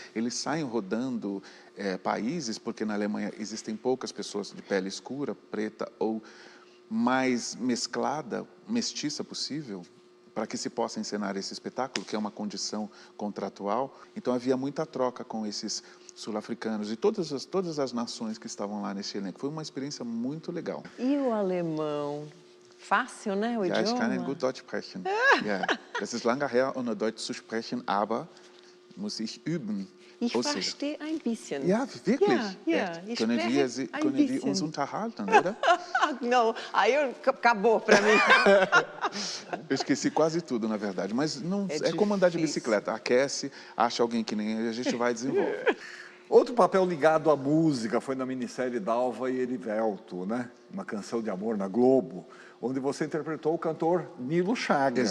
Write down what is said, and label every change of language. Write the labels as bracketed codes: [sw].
[pt] Eles saem rodando países, porque na Alemanha existem poucas pessoas de pele escura, preta ou mais mesclada, mestiça possível, para que se possa encenar esse espetáculo, que é uma condição contratual. Então havia muita troca com esses sul-africanos e todas as nações que estavam lá nesse elenco. Foi uma experiência muito legal. E o alemão? Fácil, né, o idioma? [de] Ja, ich kann gut Deutsch sprechen. Ja, das ist lange her, ohne Deutsch zu sprechen, aber muss ich üben. Ich verstehe ein bisschen. Ja, wirklich. Ja, ich können spreche wir uns unterhalten, oder? [pt] Não, aí acabou para mim. Eu esqueci quase tudo, na verdade, mas não é como andar de difícil. bicicleta. Aquece, acha alguém que nem ele, a gente vai e desenvolve. Outro papel ligado à música foi na minissérie Dalva e Erivelto, né? Uma canção de amor na Globo, onde você interpretou o cantor Nilo Chagas,